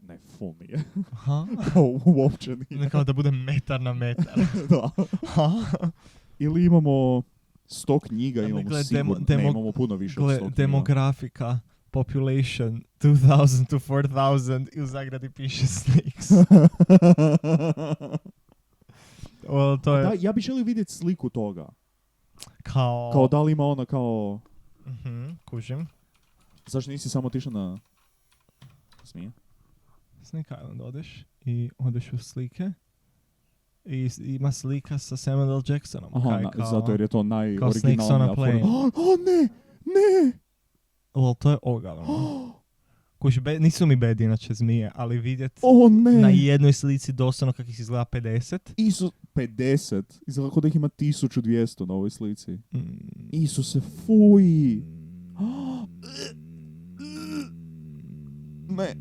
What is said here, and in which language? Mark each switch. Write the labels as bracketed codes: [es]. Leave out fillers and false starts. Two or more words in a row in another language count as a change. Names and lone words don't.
[hr] Ne, full nije. Aha. Uopće nije. Ne kao da bude metar na metar. Da. Aha. Ili imamo 100 knjiga, Ali imamo gle, sigurno. Ne, imamo puno više od 100 knjiga. Demografika, population, 2000 to 4000 i u zagradi piše snakes. Well, to je Da, ja bih želio vidjeti sliku toga. kao... Kao da li ima ona kao... Kužim. Zašto nisi samo otišao na... Smije? Snake Island odeš i odeš u slike. I ima slika sa Samuel L. Jacksonom. Aha, kaj kao, zato jer je to Snakes on a najoriginalnija Plane. forma. O, ne! Ne! Well, to je ogavno. Kuži, nisu mi bed inače zmije, ali vidjet O, ne! na jednoj slici doslovno kako ih izgleda 50. 50. Izgleda kao da ih ima 1200 na ovoj slici. Mm. Isuse, fuj! Ne.